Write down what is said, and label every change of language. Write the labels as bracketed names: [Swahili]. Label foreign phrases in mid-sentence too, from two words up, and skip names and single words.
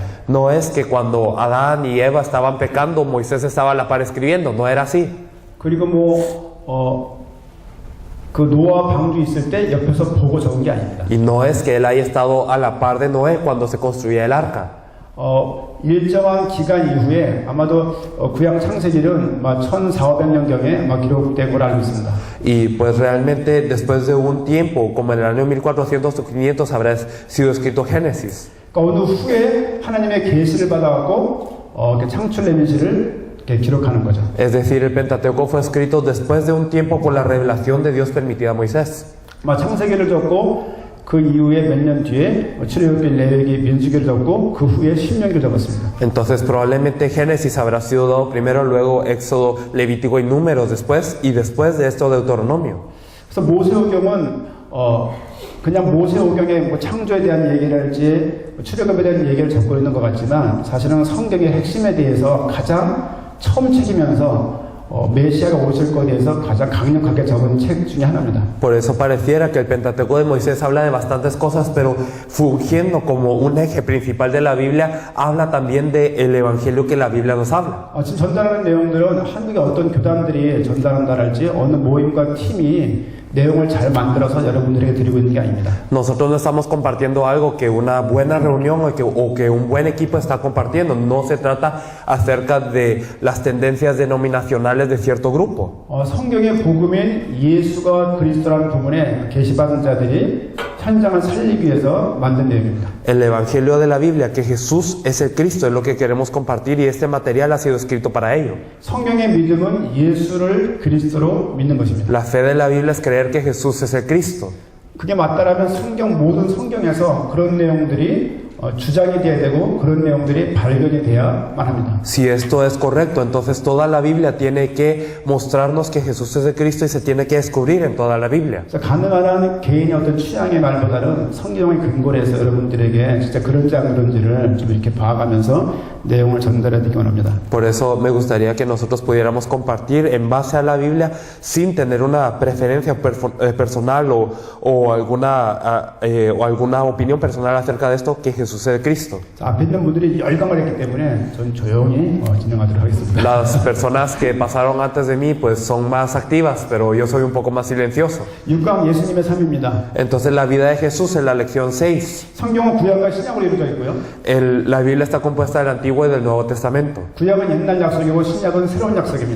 [Spanish] No es que cuando Adán y Eva estaban pecando, Moisés estaba a la par escribiendo, no era así. [Korean] 그리고 그 노아 방주 있을 때 옆에서 보고 적은 게 아닙니다. [Spanish] Y no es que él haya estado a la par de Noé cuando se construía el arca. [Korean] 일정한 기간 이후에 아마도 구약 창세기는 1400~500년경에 기록된 걸 알고 있습니다. [Spanish] Y pues realmente después de un tiempo, como en el año 1400 o 500, habrá sido escrito Génesis. [Korean] 그러니까 어느 후에 하나님의 계시를 받아갖고 창출 레민시를 기록하는 거죠. [Spanish] Es decir, el Pentateuco fue escrito después de un tiempo por la revelación de Dios permitida a Moisés. [Korean] 창세기를 적고 그 이후에 몇 년 뒤에 출애굽기, 레위기, 민수기를 적고 그 후에 신명기를 적었습니다. [Spanish] Entonces probablemente Génesis habrá sido dado primero, luego Éxodo, Levítico y Números después, y después de esto Deuteronomio. [Korean] 그래서 모세오경은 그냥 모세오경의 창조에 대한 얘기랄지 출애굽에 대한 얘기를 적고 있는 것 같지만 사실은 성경의 핵심에 대해서 가장 처음 책이면서 메시아가 오실 것에 대해서 가장 강력하게 적은 책 중에 하나입니다. [Spanish] Por eso pareciera que el Pentateuco de Moisés habla de bastantes cosas, pero fungiendo como un eje principal de la Biblia, habla también del Evangelio que la Biblia nos habla. [Korean] 지금 전달하는 내용들은 한국의 어떤 교단들이 전달한다랄지 어느 모임과 팀이 내용을 잘 만들어서 여러분들에게 드리고 있는 게 아닙니다. [Spanish] Nosotros no estamos compartiendo algo que una buena reunión o que un buen equipo está compartiendo. No se trata acerca de las tendencias denominacionales de cierto grupo. [Korean] 성경의 복음인 예수가 그리스도라는 부분에 계시받은 자들이 현장을 살리기 위해서 만든 내용입니다. [Spanish] El Evangelio de la Biblia, que Jesús es el Cristo, es lo que queremos compartir y este material ha sido escrito para ello. [Korean] 성경의 믿음은 예수를 그리스도로 믿는 것입니다. [Spanish] La fe de la Biblia es creer que Jesús es el Cristo. [Korean] 그게 맞다라면 모든 성경에서 그런 내용들이 주장이 돼야 되고 그런 내용들이 발견이 돼야만 합니다. [Spanish] Si esto es correcto, entonces toda la Biblia tiene que mostrarnos que Jesús es el Cristo y se tiene que descubrir en toda la Biblia. [Korean] 그래서 가능한 한 개인의 어떤 취향의 말보다는 성경의 근거를 해서 여러분들에게 진짜 그런지 안 그런지를 좀 이렇게 봐가면서 내용을 전달해 드리기 원합니다. [Spanish] Por eso me gustaría que nosotros pudiéramos compartir en base a la Biblia sin tener una preferencia personal o alguna opinión personal acerca de esto, que Jesús es el Cristo. [Korean] 앞에 있는 분들이 열광을 했기 때문에 전 조용히 진행하도록 하겠습니다. [Spanish] Las personas que pasaron antes de mí pues son más activas, pero yo soy un poco más silencioso. [Korean] 6강 예수님의 삶입니다. [Spanish] Entonces la vida de Jesús en la lección 6. [Korean] 성경은 구약과 신약으로 이루어져 있고요. [Spanish] La Biblia está compuesta del Antiguo y del Nuevo Testamento. [Korean] 구약은 옛날 약속이고 신약은 새로운 약속입니다.